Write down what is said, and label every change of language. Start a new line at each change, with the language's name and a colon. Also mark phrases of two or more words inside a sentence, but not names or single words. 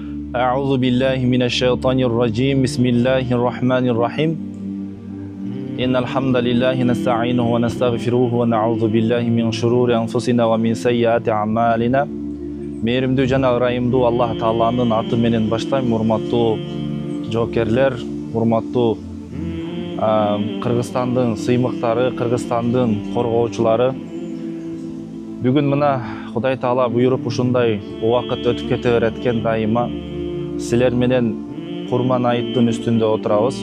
Arabic: أعوذ بالله من الشيطان الرجيم بسم الله الرحمن الرحيم إن الحمد لله نستعينه ونستغفره ونعوذ بالله من شرور أنفسنا ومن سيئات أعمالنا
Kyrgyz: Мээримдүү жана ырайымдуу Аллах Тааланын аты менен баштайм. Урматтуу жоокерлер, урматтуу Кыргызстандын сыймыктары, Кыргызстандын коргоочулары. Бүгүн мына Кудай Таала буйруп ушундай убакыт өтүп кете береткен дайыма силер менен Курман айыттын үстүндө отурабыз.